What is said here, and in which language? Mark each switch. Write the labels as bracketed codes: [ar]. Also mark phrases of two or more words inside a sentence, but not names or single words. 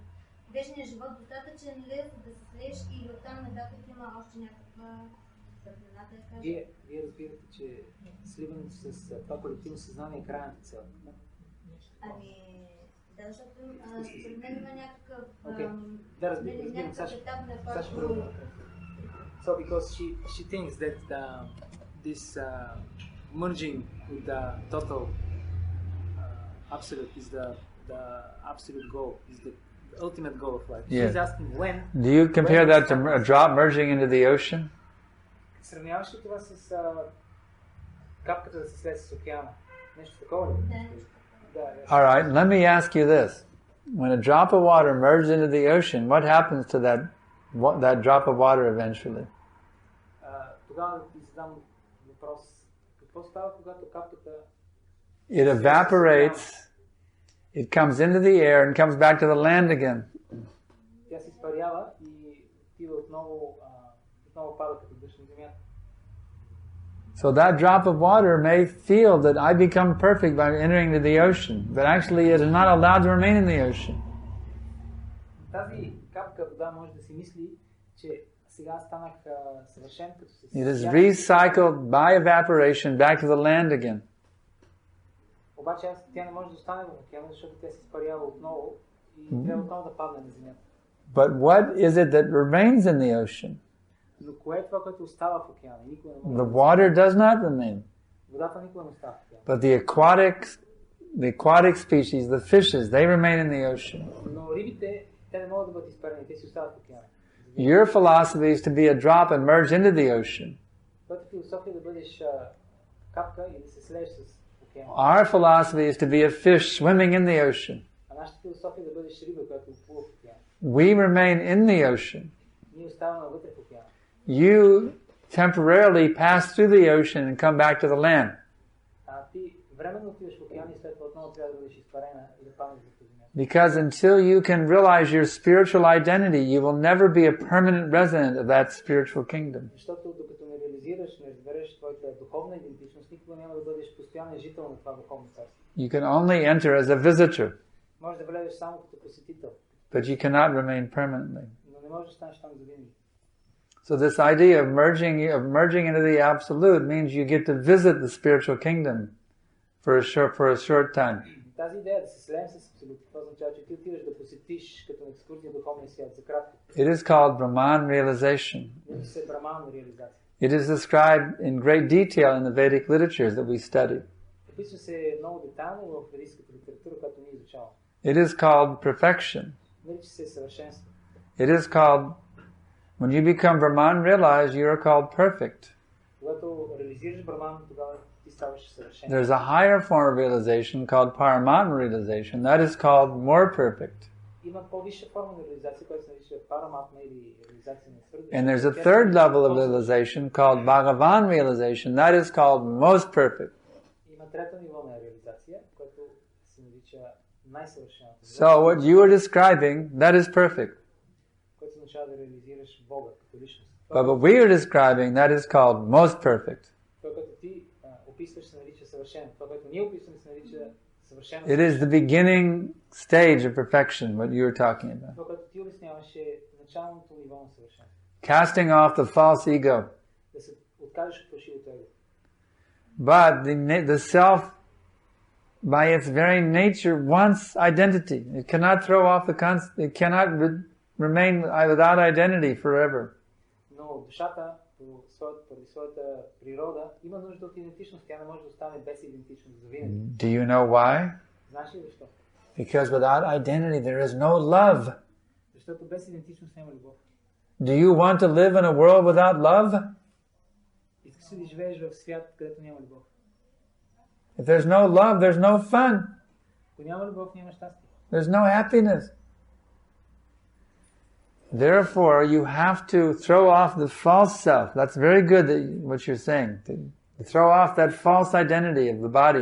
[bg] Вечният живот достатъчен ли за да се слееш или оттам нататък има още някаква сърдина, да кажа? Вие разбирате, че сливането с това колективно съзнание е крайната цел. Ами, да, защото според мен има някакъв Да, разбирам, етап, на който... [en] So because she thinks that this merging with the total absolute is the absolute goal, is the ultimate goal of life. Yeah. She's asking when. Do you compare that to a drop merging into the ocean? [bg] Сравняваш ли това с капката да се слезе с океана? Нещо такова ли? Да. [en] All right, let me ask you this. When a drop of water merges into the ocean, what happens to that drop of water eventually? [bg] Тогава да ти задам въпрос. Какво става, когато капката... [en] It evaporates, it comes into the air and comes back to the land again. [bg] Тя се изпарява и отива отново пада като дъжд на земята. [en] So that drop of water may feel that I become perfect by entering into the ocean, but actually it is not allowed to remain in the ocean. [bg] Тази капка вода може да си мисли, че сега станах съвършен, като се... [en] It is recycled by evaporation back to the land again. [bg] Обаче тя не може да остане в океана, защото тя се изпарява отново и трябва отново да падне на земята. [en] But what is it that remains in the ocean? [bg] Но кое е това, което остава в океана? Никога не може. [en] The water does not remain. [bg] Водата никога не остава в океана. [en] But the aquatic species, the fishes, they remain in the ocean. [bg] Но рибите, те не могат да бъдат изпарени, те си остават в океана. [en] Your philosophy is to be a drop and merge into the ocean. [bg] Твоята философия е да бъдеш капка и да се слееш с океана. [en] Our philosophy is to be a fish swimming in the ocean. [bg] А нашата философия е да бъдеш риба, която плува в океана. [en] We remain in the ocean. [bg] Ние оставаме вътре в океана. [en] You temporarily pass through the ocean and come back to the land. [bg] Ти временно отиваш в океана и след това отново трябва да бъдеш изпарена и да паднеш в земята. [en] Because until you can realize your spiritual identity, you will never be a permanent resident of that spiritual kingdom. [bg] Защото докато не реализираш, не разбереш твоята духовна идентичност, никога няма да бъдеш постоянен жител на това духовно царство. [en] You can only enter as a visitor, [bg] Можеш да влезеш само като посетител, [en] but you cannot remain permanently. [bg] но не можеш да станеш там завинаги. [en] So this idea of merging into the absolute means you get to visit the spiritual kingdom for a short time. [bg] Тази идея да се слеем с абсолют, това означава, че ти отиваш да посетиш като екскурзия духовния свят за кратко. [en] It is called Brahman realization. [bg] Нарича се браман реализация. [en] It is described in great detail in the Vedic literatures that we study. [bg] Описва се много детайлно в ведическата литература, която ние изучаваме. [en] It is called perfection. [bg] Нарича се съвършенство. [en] It is called, when you become Brahman realized, you are called perfect. [bg] Когато реализираш браман, тогава ти ставаш съвършен. [en] There's a higher form of realization called Paramatma realization. That is called more perfect. [bg] Има по-висша форма на реализация, която се нарича параматма или реализация на свързане. [en] And there's a third level of realization called Bhagavan realization. That is called most perfect. [bg] Има трето ниво на реализация, което се нарича най-съвършената. [en] So what you are describing, that is perfect. [bg] Което означава да реализираш Бога като личност. [en] But what we are describing, that is called most perfect. [bg] Това, което ти описваш, се нарича съвършен. Това, което ние описваме, се нарича съвършено. [en] It is the beginning stage of perfection, what you are talking about. [bg] Това, което ти обясняваш, е началното ниво на съвършенство. [en] Casting off the false ego. [bg] Да се откажеш от фалшивото его. [en] But the self, by its very nature, wants identity. It cannot throw off it cannot remain without identity forever. [bg] Но душата, поради своята природа, има нужда от идентичност. Тя не може да остане без идентичност за винаги. [en] Do you know why? [bg] Знаеш ли защо? [en] Because without identity there is no love. [bg] Защото без идентичност няма любов. [en] Do you want to live in a world without love? [bg] Искаш ли да живееш в свят, където няма любов? [en] If there's no love, there's no fun. [bg] Ако няма любов, няма щастие. [en] There's no happiness. Therefore, you have to throw off the false self. That's very good, what you're saying. To throw off that false identity of the body.